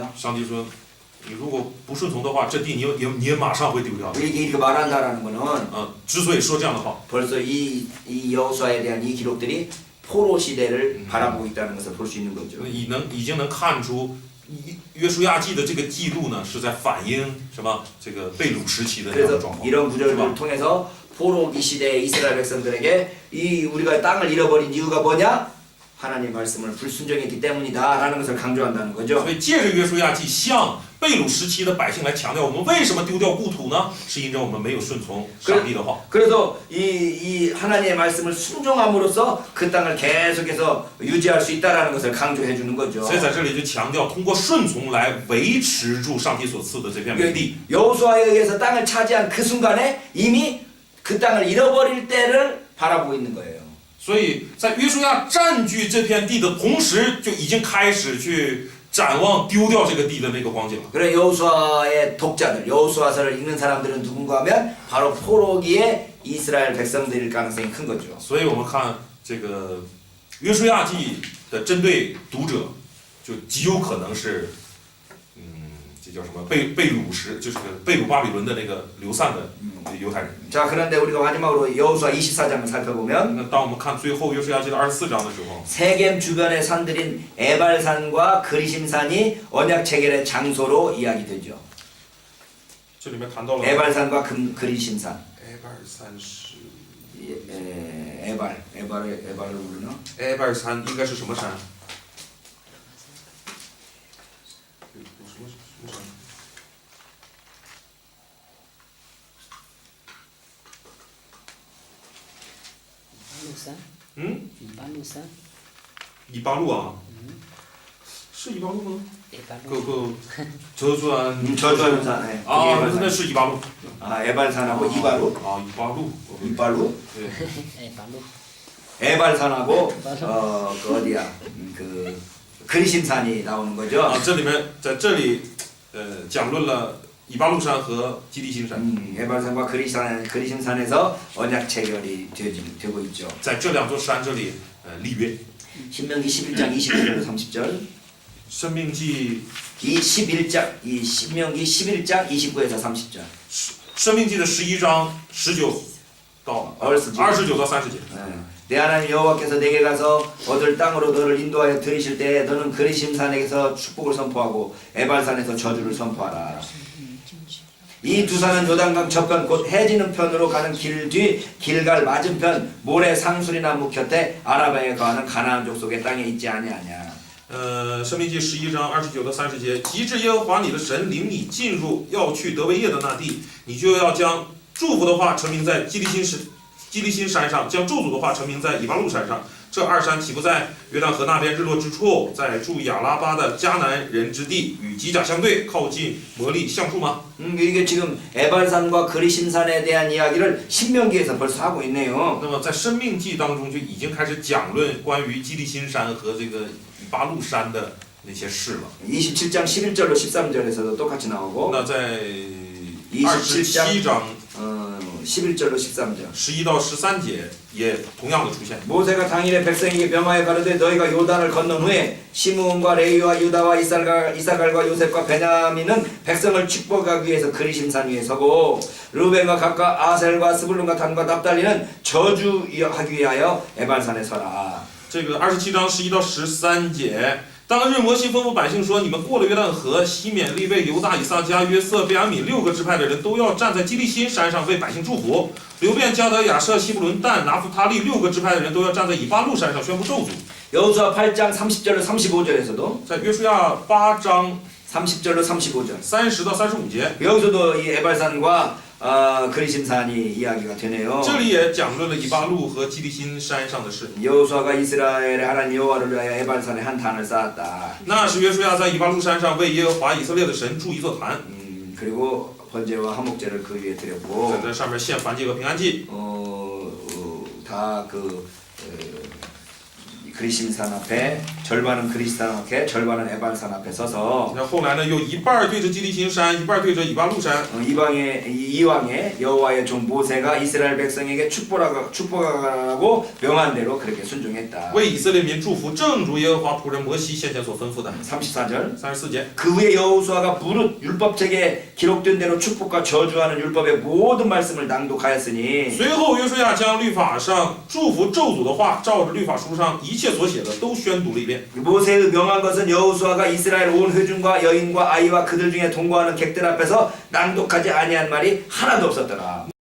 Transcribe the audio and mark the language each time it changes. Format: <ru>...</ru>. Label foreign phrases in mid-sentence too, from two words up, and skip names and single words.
<zh>上帝说，你如果不顺从的话，这地你也马上会丢掉的。</zh> <ko>이렇게 말한다라는 거는</ko> <zh>之所以说这样的话，</zh> <ko>벌써 이 여호수아에 대한 이 기록들이 포로 시대를 바라보고 있다는 것을 볼 수 있는 거죠</ko> <zh>已经能看出约书亚记的这个记录呢，是在反映什么？这个被掳时期的这样的状</zh> <ko>그래서</ko> <zh>况。</zh> <ko>이런 구절을 통해서 포로기 시대의 이스라엘 백성들에게 이 우리가 땅을 잃어버린 이유가 뭐냐? 하나님 말씀을 불순종했기 때문이다라는 것을 강조한다는 거죠.</ko> <zh>所以借着约书亚记向被掳时期的百姓来强调，我们为什么丢掉故土呢？是因着我们没有顺从上帝的话。</zh> <ko>그래서 이 하나님의 말씀을 순종함으로써 그 땅을 계속해서 유지할 수 있다라는 것을 강조해 주는 거죠.</ko> <zh>所以在这里就强调，通过顺从来维持住上帝所赐的这片美地。</zh> <ko>여호수아에 의해서 땅을 차지한 그 순간에 이미 그 땅을 잃어버릴 때를 바라보고 있는 거예요.</ko> <zh>所以在约书亚占据这片地的同时，就已经开始去展望丢掉这个地的那个光景了。</zh> <ko>그래 여호수아의 독자들, 여호수아서를 읽는 사람들은 누군가 하면 바로 포로기의 이스라엘 백성들일 가능성이 큰 거죠.</ko> <zh>所以我们看这个约书亚记的针对读者，就极有可能是，这叫什么被掳时，就是被掳巴比伦的那个流散的犹太人。</zh> <ko>자, 그런데 우리가 마지막으로 여호수아 24장을 살펴보면</ko> <zh>那当我们看最后约书亚记的24章的时候，</zh> <ko>세겜 주변의 산들인 에발산과 그리심산이 언약 체결의 장소로 이야기되죠.</ko> <zh>这里面谈到了</zh> <ko>에발산과 그리심산.</ko> <zh>埃巴尔山是</zh> <ko>에발을 부르나?</ko> <zh>埃巴尔山应该是什么山？什么山？路山，嗯，一八路山，以巴路啊，是以巴路吗？一八路，</zh> <ko>그 저주한 저주산. 네. 아, 근데</ko> <zh>是以巴路</zh> <ko>아, 에발산하고 이바루? 아, 이바루. 이바루? 네.</ko> <zh>一八路，</zh> <ko>에발산하고 그 어디야? 그 그리심산이 나오는 거죠.</ko> <zh>啊，这里面在这里讲论了以巴路山和基利心山，</zh> <ko>에발산과 그리심산에서 언약 체결이 되고 있죠.</ko> <zh>在这两座山这里立约。</zh> <ko>신명기 11장 29절로 30절.</ko> <zh>生命记</zh> <ko>이 신명기 11장 29에서 30절.</ko> <zh>生命记的11章19到29到30节。</zh> <ko>내 하나님 여호와께서 내게 가서 얻을 땅으로 너를 인도하여 들이실 때 너는 그리심산에서 축복을 선포하고 에발산에서 저주를 선포하라. 이 두 산은 요단강 저편 곧 해지는 편으로 가는 길 뒤 길갈 맞은편 모래 상수리나무 곁에 아라바에 거하는 가나안 족속의 땅에 있지 아니하냐.</ko> <zh>生命记11章29到30节，及至耶和华你的神领你进入要去得为业的那地，你就要将祝福的话成名在基利心山上，将咒诅的话成名在以巴路山上。这二山岂不在约旦河那边日落之处，在住亚拉巴的迦南人之地，与吉甲相对，靠近摩利橡树吗？</zh> <ko>이게 지금 에발산과 그리심산에 대한 이야기를 신명기에서 벌써 하고 있네요.</ko> <zh>那么在生命记当中就已经开始讲论关于基利心山和这个以巴路山的那些事了。</zh> <ko>27장 11절로 13절에서도 똑같이 나오고</ko> <zh>那在27章</zh> <ko>11절로 13절.</ko> <zh>11 到13节也同样的出现。</zh> <ko>모세가 당일에 백성에게 명하여 가로되 너희가 요단을 건넌 후에 시므온과 레위와 유다와 이사갈과 요셉과 베냐민은 백성을 축복하기 위해서 그리심산 위에 서고 르벤과 각과 아셀과 스불론과 단과 납달리는 저주하기 위하여 에발산에 서라.</ko> <zh>这个27章11到13节。当日摩西吩咐百姓说：“你们过了约旦河，西缅、利未、犹大、以撒迦、约瑟、便雅悯6个支派的人都要站在基利心山上为百姓祝福。流便、迦得、亚设、西布伦、但、拿弗他利6个支派的人都要站在以巴路山上宣布咒诅。”</zh> <ko>여호수아 8장 30절로 35절에서도</ko> <zh>在约书亚8章</zh> <ko>30절로 35절.</ko> <zh>30 到35节，</zh> <ko>여기서도 이 에발산과 그리심산이 이야기가 되네요.</ko> <zh>这里也讲论了以巴路和基利心山上的事。</zh> <ko>여호수아가 이스라엘의 하나님 여호와를 위하여 에발산에 한坛을 쌓았다.</ko> <zh>那是约书亚在以巴路山上为耶和华以色列的神筑一座坛，</zh> <ko>그리고 번제와 화목제를 그 위에 드렸고</ko> <zh>在上面献燔祭和平安祭。</zh> <ko>그리심산 앞에 절반은 그리심산 앞에 절반은 에발산 앞에 서서</ko> <zh>那后来呢，有一半对着基利心山，一半对着以巴路山。</zh> <ko>이왕의 여호와의 종 모세가 이스라엘 백성에게 축복하라고 명한 대로 그렇게 순종했다.</ko> <zh>为以色列民祝福，正如耶和华仆人摩西先前所吩咐的。</zh> <ko>34절</ko> <zh>34节，</zh> <ko>그 후에 여호수아가 무릇 율법책에 기록된 대로 축복과 저주하는 율법의 모든 말씀을 낭독하였으니</ko> <zh>随后约书亚将律法上祝福咒诅的话，照着律法书上一切所写的都宣读了一遍。</zh> <ko>모세의 명한 것은 여호수아가 이스라엘 온 회중과 여인과 아이와 그들 중에 동거하는 객들 앞에서 낭독하지 아니한 말이 하나도 없었더라.</ko>